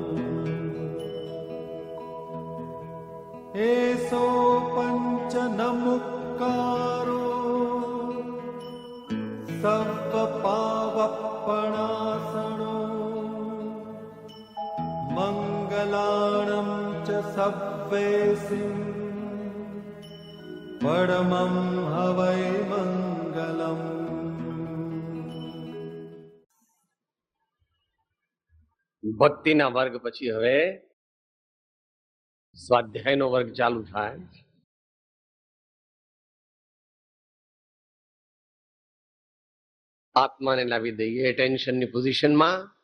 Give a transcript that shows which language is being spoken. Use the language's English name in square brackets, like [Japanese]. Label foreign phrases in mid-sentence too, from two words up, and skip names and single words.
[Prakrit languages] एसो पंच नमुक्कारो सर्वपावपणासनो मंगलाणं च सव्वेसिं परमं हवै मंगलम्। [Gujarati] ભક્તિના વર્ગ પછી હવે સ્વાધ્યાયનો વર્ગ ચાલુ થાય. આત્માને લાવી દઈએ એટેન્શનની પોઝિશનમાં.